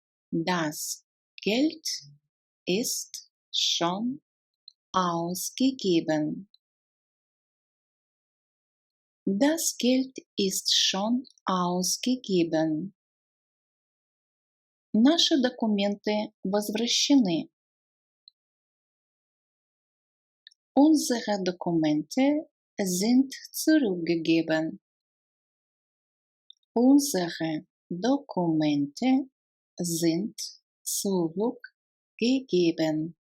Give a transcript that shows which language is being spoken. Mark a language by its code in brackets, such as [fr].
[de] Das Geld ist schon ausgegeben. Das Geld ist schon ausgegeben. [ru] Наши документы возвращены. [de] Unsere Dokumente sind zurückgegeben. Unsere Dokumente sind zurückgegeben.